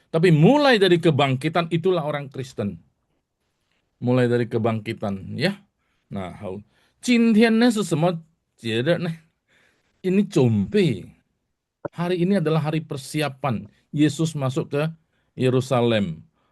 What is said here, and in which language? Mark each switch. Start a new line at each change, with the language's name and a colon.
Indonesian: Tapi mulai dari kebangkitan itulah orang Kristen. Mulai dari kebangkitan, ya.
Chinese: Nah, 今天呢是什么节日呢？
Indonesian: Ini Jombe. Hari ini adalah hari persiapan Yesus masuk ke Yerusalem.